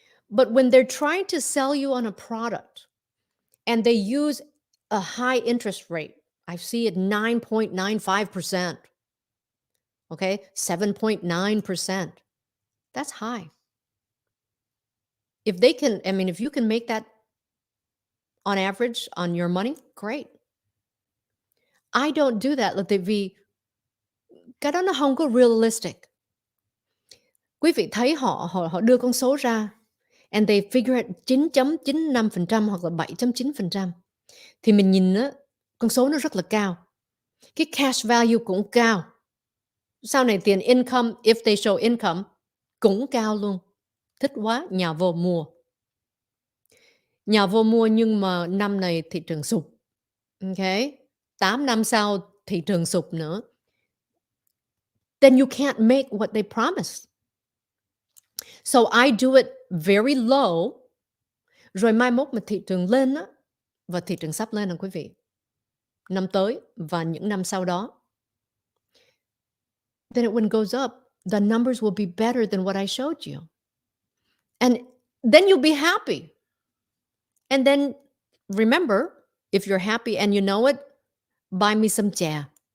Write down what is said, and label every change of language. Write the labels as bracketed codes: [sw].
[en] But when they're trying to sell you on a product and they use a high interest rate, I see it 9.95%. Okay? 7.9%. That's high. If they can, I mean, if you can make that on average on your money, great. I don't do that. [vi] Là tại vì cái đó nó không có realistic. Quý vị thấy họ đưa con số ra [en] and they figure it 9.95% [vi] hoặc là 7.9%. Thì mình nhìn á, con số nó rất là cao. Cái cash value cũng cao. Sau này tiền income, [en] if they show income, [vi] cũng cao luôn. Thích quá, nhà vô mua. Nhà vô mua nhưng mà năm này thị trường sụp. Okay? 8 năm sau thị trường sụp nữa. [en] Then you can't make what they promised. So I do it very low. [vi] Rồi mai mốt mà thị trường lên á, và thị trường sắp lên nè quý vị. Năm tới và những năm sau đó. [en] Then when it goes up, the numbers will be better than what I showed you. And then you'll be happy. And then remember, if you're happy and you know it, buy me some chè.